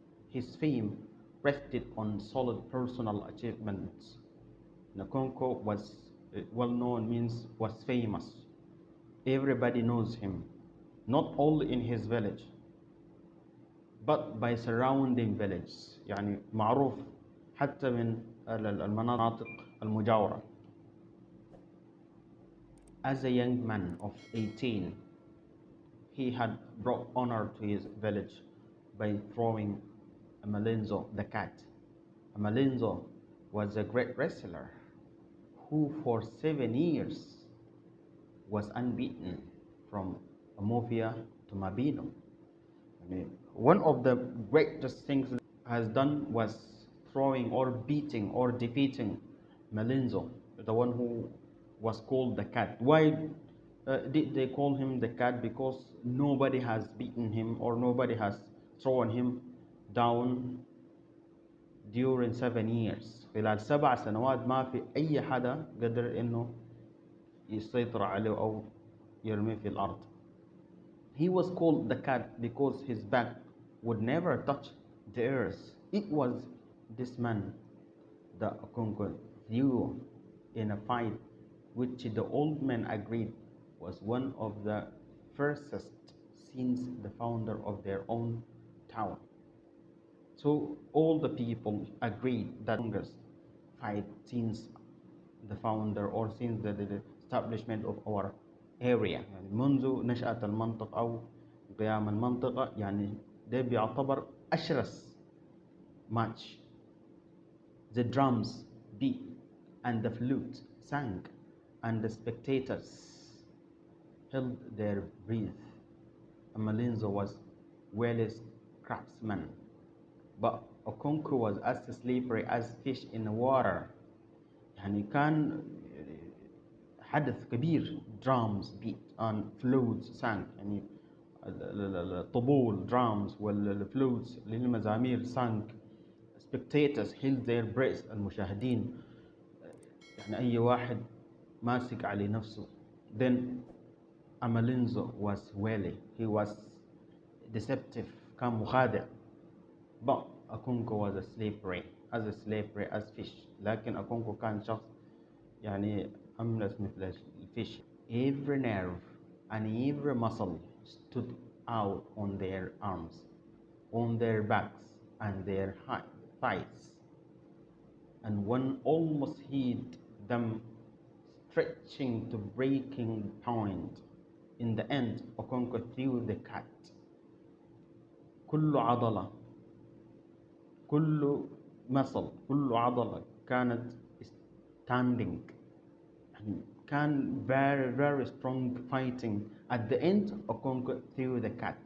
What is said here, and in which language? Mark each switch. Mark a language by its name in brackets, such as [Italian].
[English] His fame rested on solid personal achievements. Akonko was well known, means was famous. Everybody knows him, not only in his village but by surrounding villages. [Arabic] يعني معروف حتى من المناطق المجاورة. [English] As a young man of 18, he had brought honor to his village by throwing Malinzo the cat. Malinzo was a great wrestler who for 7 years was unbeaten from Amovia to Mabino. One of the greatest things has done was throwing or beating or defeating Malinzo, the one who was called the cat. Why did they call him the cat? Because nobody has beaten him or nobody has thrown him down during 7 years. [Arabic] خلال 7 سنوات ما في أي حدا قدر إنه يسيطر عليه أو يرميه في الأرض. [English] He was called the cat because his back would never touch the earth. It was this man that Okonkwo threw in a fight which the old men agreed was one of the fiercest since the founder of their own town. So all the people agreed that the longest fight since the founder or since the establishment of our area. [Arabic] يعني منذ نشأة المنطقة أو قيام المنطقة، يعني ده بيعتبر أشرس match. [English] The drums beat and the flute sang and the spectators held their breath. Malinzo was Wales craftsman, but Okonko was as slippery as fish in the water. [Arabic] يعني كان حدث كبير. [English] drums beat and flutes sang، [Arabic] يعني الطبول [English] drums [Arabic] والفلوتس اللي هي المزامير [English] sang. spectators held their breath، [Arabic] المشاهدين يعني أي واحد ماسك على نفسه. [English] then Amalinzo was wily, he was deceptive، [Arabic] كان مخادع. [English] but Akonko was a slippery as fish. [Arabic] لكن أكونكو كان شخص يعني أملس مثل الفيش. [English] Every nerve and every muscle stood out on their arms, on their backs and their thighs, and one almost hit them, stretching to breaking point. In the end, Okonko threw the cat. [Arabic] كل عضلة، كل muscle، كل عضلة كانت standing. [English] كان very strong fighting. At the end, Okonko threw the cat.